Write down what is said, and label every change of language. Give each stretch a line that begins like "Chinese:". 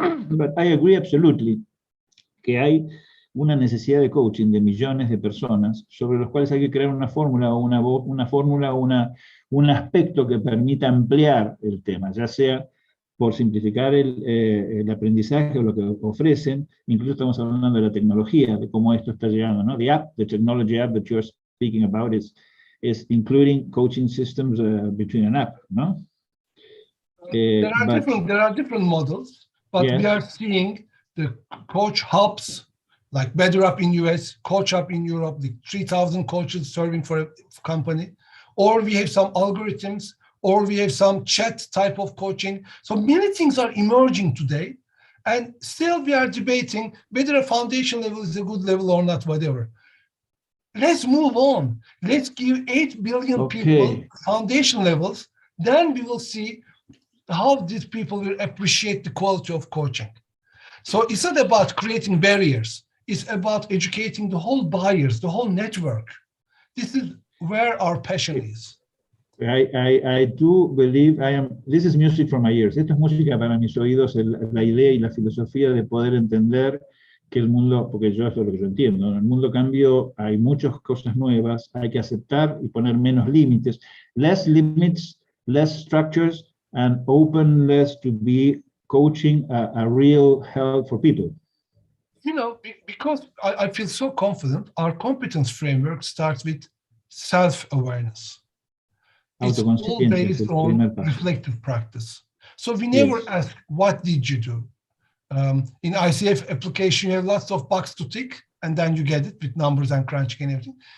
English: But I agree absolutely
Spanish: que hay una necesidad de coaching de millones de personas sobre los cuales hay que crear una fórmula o un aspecto que permita ampliar el tema, ya sea por simplificar el aprendizaje o lo que ofrecen. Incluso estamos hablando de la tecnología, de cómo esto está llegando, ¿no?
English: The technology app that you're speaking about is including coaching systems between an app, ¿no? There are different models, but yes, we are seeing the coach hubs, like Better Up in US, Coach Up in Europe, the 3,000 coaches serving for a company, or we have some algorithms, or we have some chat type of coaching. So many things are emerging today, and still we are debating whether a foundation level is a good level or not, whatever. Let's move on. Let's give 8 billion people foundation levels, then we will see how these people will appreciate the quality of coaching. So it's not about creating barriers. It's about educating the whole buyers, the whole network. This is where our passion is. I do believe this is music for my ears.
Spanish: Esto es música para mis oídos, la idea y la filosofía de poder entender que el mundo, porque yo eso es lo que yo entiendo, en el mundo cambio hay muchas cosas nuevas, hay que aceptar y poner menos límites,
English: less limits, less structures, and openness to be coaching a real help for people. You know, because I feel so confident, our competence framework starts with self-awareness. It's all based on reflective practice. So we never ask, what did you do? In ICF application, you have lots of boxes to tick, and then you get it with numbers and crunching and everything.